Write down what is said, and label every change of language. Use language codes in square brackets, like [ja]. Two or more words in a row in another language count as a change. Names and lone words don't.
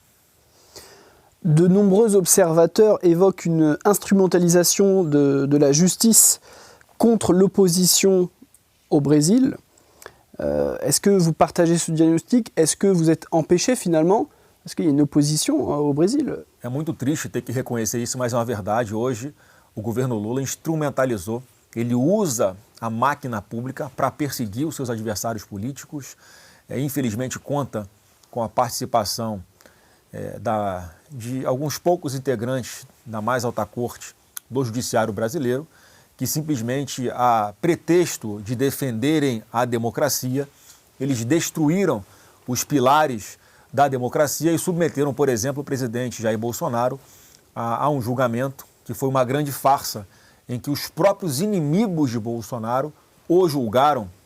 [fr] De nombreux observateurs évoquent une instrumentalisation de la justice contre l'opposition au Brésil. Est-ce que vous partagez ce diagnostic? Est-ce que vous êtes empêché finalement? Est-ce qu'il y a une opposition au Brésil? [pt] É muito triste ter que reconhecer isso, mas é uma verdade. Hoje, o governo Lula instrumentalizou, ele usa a máquina pública para perseguir os seus adversários políticos. Infelizmente, conta com a participação de alguns poucos integrantes da mais alta corte do judiciário brasileiro, que simplesmente, a pretexto de defenderem a democracia, eles destruíram os pilares da democracia e submeteram, por exemplo, o presidente Jair Bolsonaro a um julgamento que foi uma grande farsa, em que os próprios inimigos de Bolsonaro o julgaram